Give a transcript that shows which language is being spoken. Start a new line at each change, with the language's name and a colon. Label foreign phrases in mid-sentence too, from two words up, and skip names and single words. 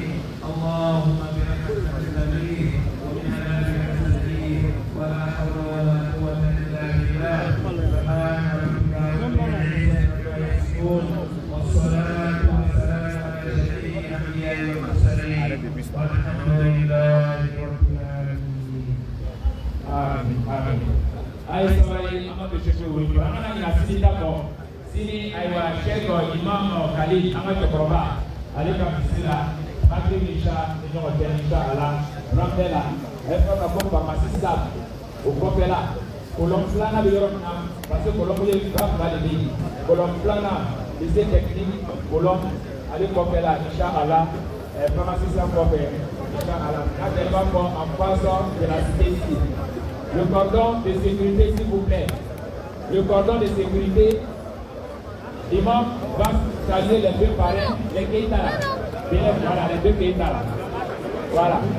Arabic: اللهم برحمتك نستغيث ومن عذابك نستغيث ولا حول ولا قوة إلا بالله. سبحان ربك رب العزة عما يصفون والصلاة والسلام على سيد الأنبياء والمرسلين والحمد لله رب العالمين. آمين آمين.
Bambara: Ayi sabali ama bɛ sɛsɛ wuli an kana ɲina sini ta kɔ sini ayiwa sɛkɔ imam kali an ka cɛkɔrɔba ale ka misi la bakiri ni sa ni ɲɔgɔn cɛ ni sa ala rɔnbɛ la ɛ fɛn ka fɔ famasi sa o kɔfɛ la kolɔn filanan bɛ yɔrɔ min na parce que kolɔn kelen ba fila de bɛ yen kolɔn filanan
French: lycée technique
Bambara: kolɔn ale kɔfɛ la ni sa ala ɛ famasi sa kɔfɛ ni sa ala n'a tɛ b'a fɔ
French: en passant de la cité ici. Le cordon de sécurité, s'il vous plaît. Le cordon de sécurité, l'imam va saluer les deux parrains, les Keïta là. Voilà, les deux Keïta là. Voilà.